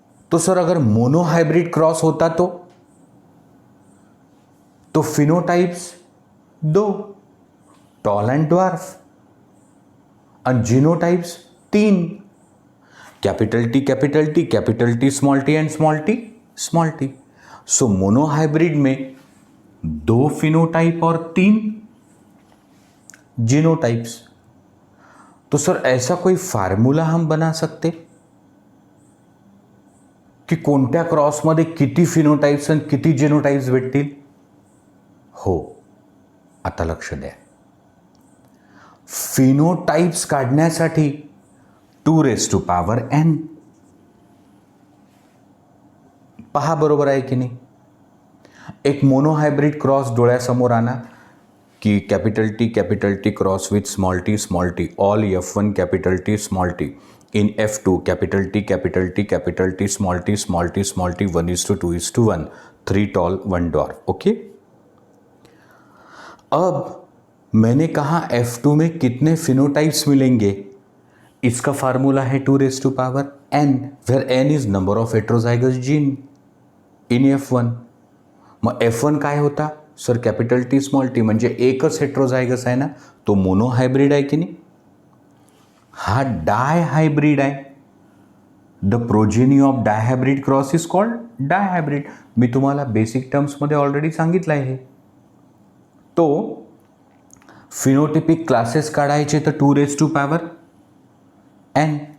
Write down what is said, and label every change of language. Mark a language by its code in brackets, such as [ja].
[hi] तो सर अगर monohybrid cross होता तो फिनोटाइप्स 2, टॉल एंड ड्वार्फ, और genotypes 3, capital T capital T, capital T small T and small T small T. So monohybrid में 2 phenotype और 3 genotypes. तो sir ऐसा कोई फार्मूला हम बना सकते [mr] की कोणत्या क्रॉसमध्ये किती फिनोटाइप्स आणि किती जीनोटाइप्स भेटतील? हो, आता लक्ष द्या. फिनोटाइप्स काढण्यासाठी 2n. पहा बरोबर आहे की नाही? एक मोनोहायब्रिड क्रॉस डोळ्यासमोर आणा की [en] Capital T cross with small T all F1 capital T small T in F2 capital T small T 1:2:1, 3 tall 1 dwarf. [mr] Okay. [hi] अब मैंने कहा F2 में कितने फिनोटाइप्स मिलेंगे. इसका फार्मूला है 2n, [en] Where n is number of heterozygous gene in F1. [mr] मग F1 काय होता sir? Capital T small T म्हणजे एकच हेट्रोजायगस आहे ना, तो मोनोहायब्रिड आहे की नाही? हा डायहायब्रिड आहे. [en] The progeny of dihybrid cross is called dihybrid. [mr] मी तुम्हाला बेसिक टर्म्समध्ये ऑलरेडी सांगितलं आहे. तो फिनोटिपिक क्लासेस काढायचे तर 2n.